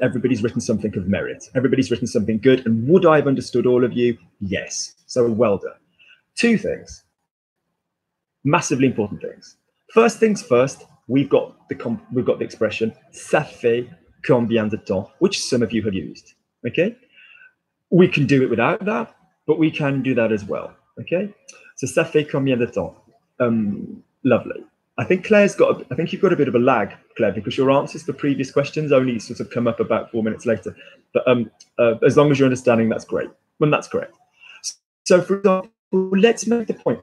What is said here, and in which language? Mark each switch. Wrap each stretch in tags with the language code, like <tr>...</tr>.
<en>Everybody's written something of merit. Everybody's written something good. And would I have understood all of you? Yes. So well done. Two things. Massively important things. First things first, we've got the expression</en> <fr>ça fait combien de temps,</fr> <en>which some of you have used. Okay, we can do it without that, but we can do that as well. Okay, so</en> <fr>ça fait combien de temps?</fr> <en>Lovely. I think Claire's got. I think you've got a bit of a lag, Claire, because your answers for previous questions only sort of come up about 4 minutes later. But as long as you're understanding, that's great. Well, that's correct. So, for example, let's make the point.</en>